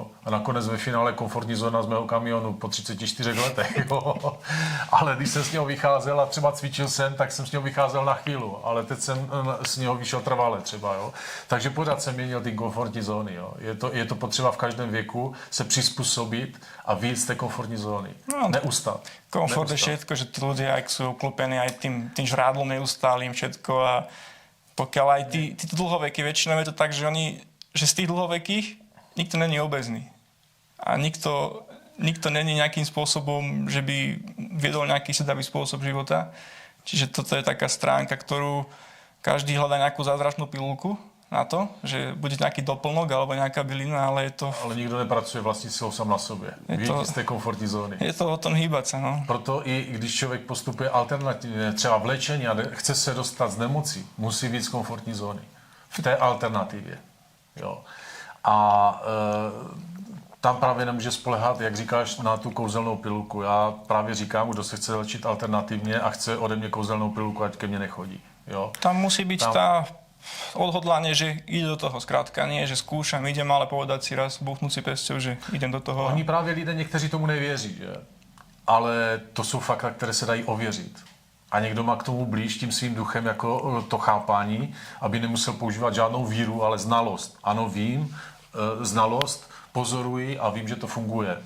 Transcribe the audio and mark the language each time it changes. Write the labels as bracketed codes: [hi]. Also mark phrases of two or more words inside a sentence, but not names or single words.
[cs] A nakonec ve finále komfortní zóna z mého kamionu po 34 letech. Jo? Ale když jsem s něho vycházel a třeba cvičil jsem, tak jsem s něho vycházel na chvíli, ale teď jsem z něho vyšel trvale třeba. Jo? Takže pořád jsem měnil ty komfortní zóny. Jo? Je to potřeba v každém věku se přizpůsobit a vyjít z té komfortní zóny. No, Neustat. [sk] Komfort je všetko, že tí ľudia, ak sú obklopení aj tým žrádlom neustálým všetko a pokiaľ aj títo dlhoveky, väčšinou je to tak, že z tých dlhovekých nikto není obezný. A nikto není nejakým spôsobom, že by viedol nejaký sedavý spôsob života. Čiže toto je taká stránka, ktorú každý hľadá nejakú zázračnú pilulku na to, že bude nejaký doplnok alebo nejaká bylina, ale je to... [cs] Ale nikdo nepracuje vlastní silou sám na sobě. Vyjít z té komfortní zóny. [sk] Je to o tom hýbať sa, no. [cs] Proto i když člověk postupuje alternativně, třeba v léčení a chce se dostat z nemocí, musí být z komfortní zóny. V té alternativě. Jo. A tam právě nemůže spolehat, jak říkáš, na tu kouzelnou pilulku. Já právě říkám, kdo se chce léčit alternativně a chce ode mě kouzelnou pilulku, ať ke mně nechodí. Jo. [sk] Tam musí byť tá odhodlanie, že ide do toho. Skrátka nie, že skúšam, idem, ale povedať si raz, buchnúť si pesťou, že idem do toho. [cs] Oni právě lidé, někteří tomu nevěří, že? Ale to jsou fakta, které se dají ověřit. A někdo má k tomu blíž tím svým duchem jako to chápání, aby nemusel používat žádnou víru, ale znalost. Ano, vím, znalost, pozoruji a vím, že to funguje.